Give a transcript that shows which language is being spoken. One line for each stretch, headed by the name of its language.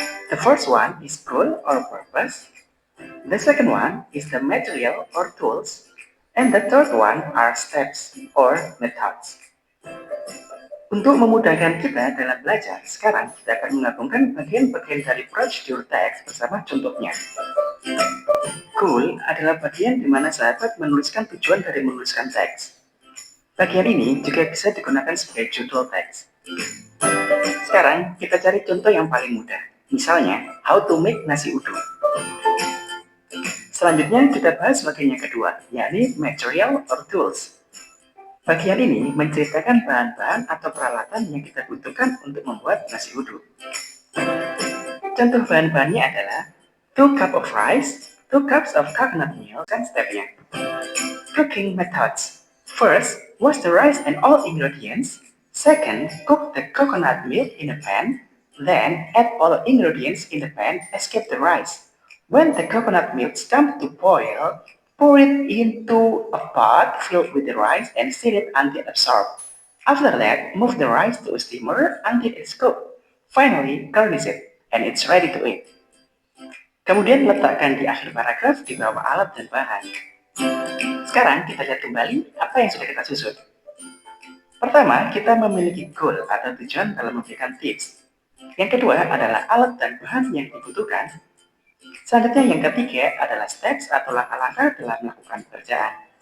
English: The first one is goal or purpose. The second one is the material or tools. And the third one are steps or methods.
Indonesian: Untuk memudahkan kita dalam belajar, sekarang kita akan menggabungkan bagian-bagian dari procedural text bersama contohnya. Goal adalah bagian di mana sahabat menuliskan tujuan dari menuliskan teks. Bagian ini juga bisa digunakan sebagai judul teks. Sekarang kita cari contoh yang paling mudah. Misalnya,
English: how to make nasi uduk.
Indonesian: Selanjutnya kita bahas bagian yang kedua, yakni
English: material or tools.
Indonesian: Bagian ini menceritakan bahan-bahan atau peralatan yang kita butuhkan untuk membuat nasi uduk. Contoh bahan-bahannya adalah
English: 2 cups of rice, 2 cups of coconut milk,
Indonesian: dan stepnya.
English: Cooking methods. First, wash the rice and all ingredients. Second, cook the coconut milk in a pan. Then, add all ingredients in the pan, except the rice. When the coconut milk starts to boil, pour it into a pot filled with the rice and stir it until absorbed. After that, move the rice to a steamer until it's cooked. Finally, garnish it, and it's ready to eat.
Indonesian: Kemudian letakkan di akhir paragraf di bawah alat dan bahan. Sekarang kita lihat kembali apa yang sudah kita susun. Pertama, kita memiliki goal atau tujuan dalam memberikan tips. Yang kedua adalah alat dan bahan yang dibutuhkan. Selanjutnya yang ketiga adalah steps atau langkah-langkah dalam melakukan pekerjaan.